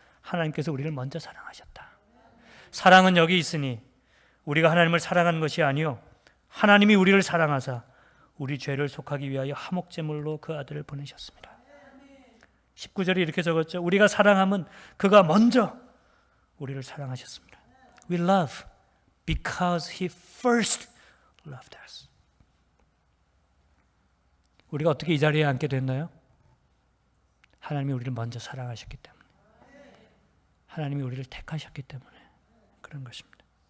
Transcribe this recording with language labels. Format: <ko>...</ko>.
<ko>하나님께서 우리를 먼저 사랑하셨다. 사랑은 여기 있으니 우리가 하나님을 사랑한 것이 아니요 하나님이 우리를 사랑하사 우리 죄를 속하기 위하여 화목제물로 그 아들을 보내셨습니다. 19절에 이렇게 적었죠. 우리가 사랑함은 그가 먼저 우리를 사랑하셨습니다.</ko> <en>We love because He first loved us.</en> <ko>우리가 어떻게 이 자리에 앉게 됐나요? 하나님이 우리를 먼저 사랑하셨기 때문에, 하나님이 우리를 택하셨기 때문에 그런 것입니다.</ko>